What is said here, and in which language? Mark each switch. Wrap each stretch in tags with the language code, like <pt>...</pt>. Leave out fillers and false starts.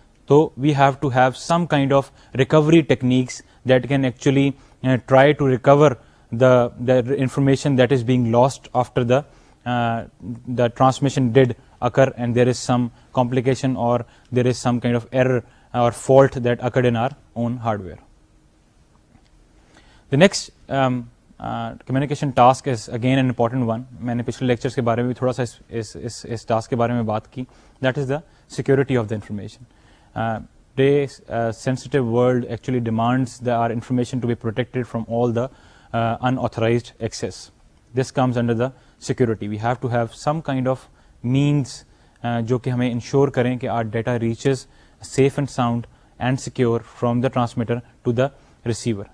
<en>تو we have to have some kind of recovery techniques that can actually try to recover the information that is being lost after the transmission did occur and there is some complication or there is some kind of error or fault that occurred in our own hardware. The next communication task is again an important one.</en> <ur>میں نے پچھلے lectures کے بارے میں بھی تھوڑا سا اس task کے بارے میں بات کی.</ur> <en>That is the security of the information. Today's sensitive world actually demands our information to be protected from all the unauthorized access. This comes under the security. We have to have some kind of means</en> <ur>جو کہ ہمیں ensure کریں</ur> <en>کہ our data reaches safe and sound and secure from the transmitter to the receiver.</en>